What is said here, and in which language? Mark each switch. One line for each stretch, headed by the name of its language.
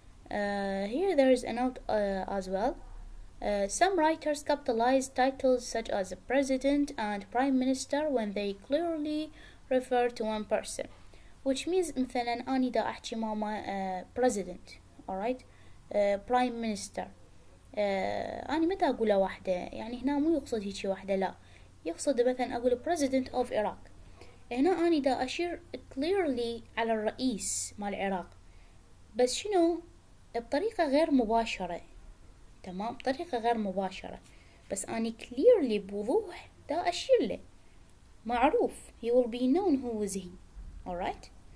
English: Here there is a note as well. Some writers capitalize titles such as president and prime minister when they clearly refer to one person, which means
Arabic: مثلا أنا دا أحكي ماما
English: president. alright. prime minister.
Arabic: أنا متى أقولها واحدة، يعني هنا مو يقصد هيك واحدة، لا، يقصد مثلا أقول
English: president of Iraq.
Arabic: هنا أنا دا أشير clearly على الرئيس مال العراق، بس شنو، بطريقة غير مباشرة. تمام، بطريقة غير مباشرة، بس أنا clearly بوضوح دا أشير له، معروف.
English: he will be known who is he. alright.